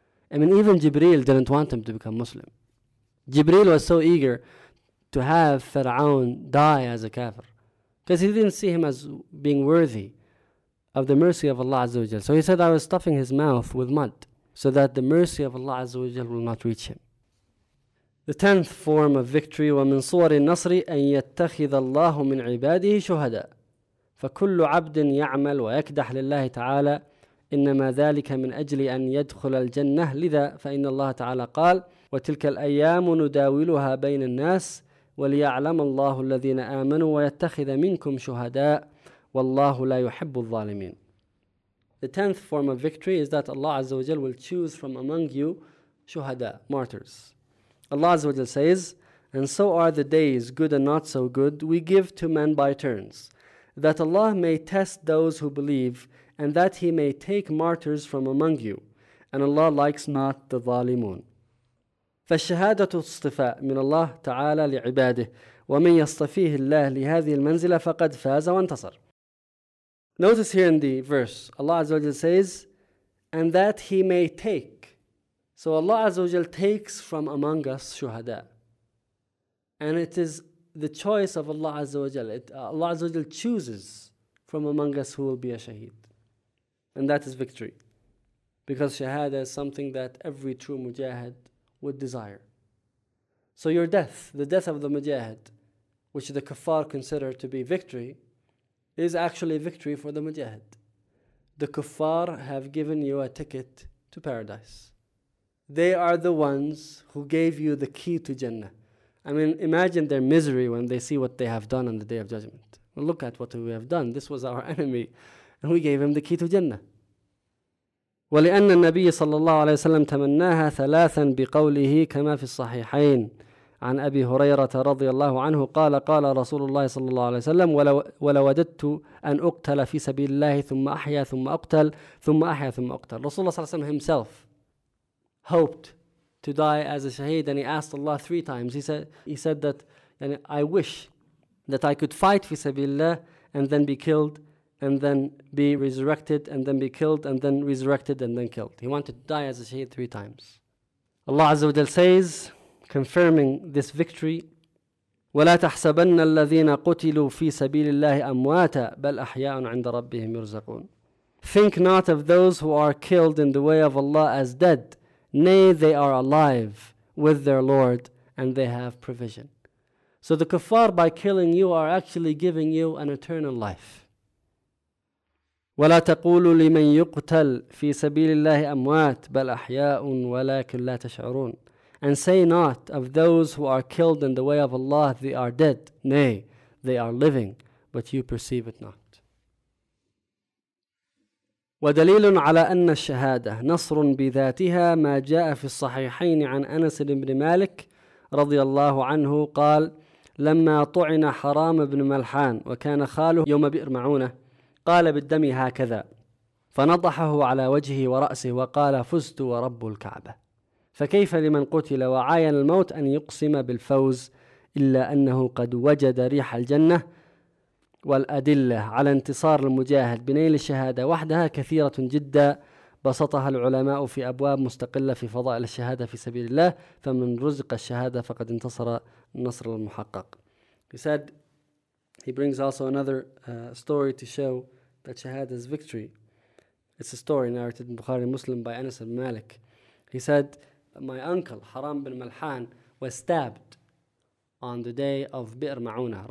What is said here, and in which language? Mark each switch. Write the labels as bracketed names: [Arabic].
[English] I mean, even Jibreel didn't want him to become Muslim. Jibreel was so eager to have Fir'aun die as a kafir because he didn't see him as being worthy of the mercy of Allah Azza wa Jal. So he said, I was stuffing his mouth with mud so that the mercy of Allah Azza wa Jal will not reach him. The tenth form of victory, [Arabic] وَمِنْ صُوَرِ النَّصْرِ أَنْ يَتَّخِذَ اللَّهُ مِنْ عِبَادِهِ شُهَدًا فَكُلُّ عَبْدٍ يَعْمَلْ وَيَكْدَحْ لِلَّهِ تَعَالَى إنما ذلك من أجل أن يدخل الجنة. لذا فإن الله تعالى قال: وتلك الأيام نداولها بين الناس وليعلم الله الذين آمنوا ويتخذ منكم شهداء والله لا يحب الظالمين. [English] The tenth form of victory is that Allah Azza wa Jal will choose from among you shuhada, martyrs. Allah Azza wa Jal says, and so are the days, good and not so good, we give to men by turns, that Allah may test those who believe, and that He may take martyrs from among you. And Allah likes not the zalimun. [Arabic] فالشهادة اصطفاء من الله تعالى لعباده ومن يصطفيه الله لهذه المنزلة فقد فاز وانتصر. [English] Notice here in the verse, Allah Azza wa Jal says, and that He may take. So Allah Azza wa Jal takes from among us shuhada. And it is the choice of Allah Azza wa Jal. Allah Azza wa Jal chooses from among us who will be a shaheed. And that is victory. Because shahada is something that every true mujahid would desire. So your death, the death of the mujahid, which the kuffar consider to be victory, is actually a victory for the mujahid. The kuffar have given you a ticket to paradise. They are the ones who gave you the key to Jannah. I mean, imagine their misery when they see what they have done on the Day of Judgment. Look at what we have done. This was our enemy. And we gave him the key to Jannah. [Arabic] وَلِأَنَّ النَّبِيِّ صَلَّى اللَّهُ عَلَيْهِ وَسَلَّمْ تَمَنَّاهَا ثَلَاثًا بِقَوْلِهِ كَمَا فِي الصَّحِيحَيْنِ عن أبي هريرة رضي الله عنه قال قال رسول الله صلى الله عليه وسلم ولوددت أن أقتل في سبيل الله ثم أحيا ثم أقتل ثم أحيا ثم أقتل. رسول الله صلى الله عليه وسلم [English] himself hoped to die as a shaheed, and he asked Allah three times. He said that, and I wish that I could fight [Arabic] في سبيل الله [English] and then be killed and then be resurrected and then be killed and then resurrected and then killed. He wanted to die as a shaheed three times. Allah Azza wa Jal says, confirming this victory, [Arabic] وَلَا تَحْسَبَنَّ الَّذِينَ قُتِلُوا فِي سَبِيلِ اللَّهِ أَمْوَاتًا بَلْ أَحْيَاءٌ عِنْدَ رَبِّهِمْ يُرْزَقُونَ. [English] Think not of those who are killed in the way of Allah as dead. Nay, they are alive with their Lord and they have provision. So the kuffar, by killing you, are actually giving you an eternal life. [Arabic] وَلَا تَقُولُوا لِمَنْ يُقْتَلْ فِي سَبِيلِ اللَّهِ أَمْوَاتٌ بَلْ أَحْيَاءٌ وَلَكِنْ لَا تَشْعُرُونَ. [English] And say not of those who are killed in the way of Allah, they are dead. Nay, they are living, but you perceive it not. [Arabic] ودليل على أن الشهادة نصر بذاتها ما جاء في الصحيحين عن أنس بن مالك رضي الله عنه قال لما طعن حرام بن ملحان وكان خاله يوم بئر معونة قال بالدم هكذا فنضحه على وجهه ورأسه وقال فزت ورب الكعبة. فكيف لمن قتل وعاين الموت أن يقسم بالفوز إلا أنه قد وجد ريح الجنة والأدلة على انتصار المجاهد بنيل الشهادة وحدها كثيرة جدا بسطها العلماء في أبواب مستقلة في فضائل الشهادة في سبيل الله فمن رزق الشهادة فقد انتصر النصر المحقق. [English] He said, he brings also another story to show that shahada is victory. It's a story narrated in Bukhari Muslim by Anas bin Malik. He said, my uncle Haram bin Malhan was stabbed on the day of Bi'r Ma'unah.